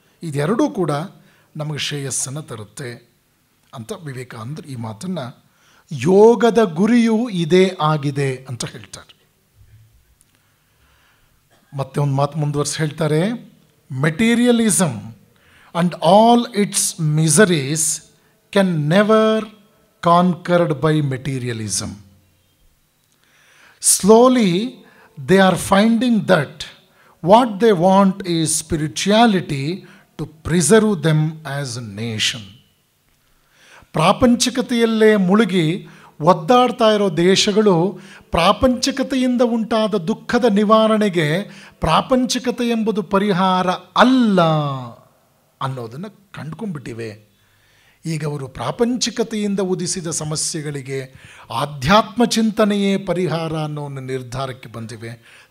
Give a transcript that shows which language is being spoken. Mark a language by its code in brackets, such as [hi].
[kn] ಇದೆರಡೂ ಕೂಡ ನಮಗೆ ಶ್ರೇಯಸ್ಸನ್ನು ತರುತ್ತೆ ಅಂತ ವಿವೇಕಾನಂದರು ಈ ಮಾತನ್ನು ಯೋಗದ ಗುರಿಯೂ ಇದೇ ಆಗಿದೆ ಅಂತ ಹೇಳ್ತಾರೆ. ಮತ್ತೆ ಒಂದು ಮಾತು ಮುಂದುವರಿಸಿ ಹೇಳ್ತಾರೆ, [en] Materialism and all its miseries can never conquered by materialism. Slowly they are finding that what they want is spirituality to preserve them as a nation. [kn] ಪ್ರಾಪಂಚಿಕತೆಯಲ್ಲೇ ಮುಳುಗಿ ಒದ್ದಾಡ್ತಾ ಇರೋ ದೇಶಗಳು ಪ್ರಾಪಂಚಿಕತೆಯಿಂದ ಉಂಟಾದ ದುಃಖದ ನಿವಾರಣೆಗೆ ಪ್ರಾಪಂಚಿಕತೆ ಎಂಬುದು ಪರಿಹಾರ ಅಲ್ಲ ಅನ್ನೋದನ್ನು ಕಂಡುಕೊಂಡ್ಬಿಟ್ಟಿವೆ. ಈಗ ಅವರು ಪ್ರಾಪಂಚಿಕತೆಯಿಂದ ಉದಿಸಿದ ಸಮಸ್ಯೆಗಳಿಗೆ ಆಧ್ಯಾತ್ಮ ಚಿಂತನೆಯೇ ಪರಿಹಾರ ಅನ್ನೋ ಒಂದು ನಿರ್ಧಾರಕ್ಕೆ ಬಂದಿವೆ.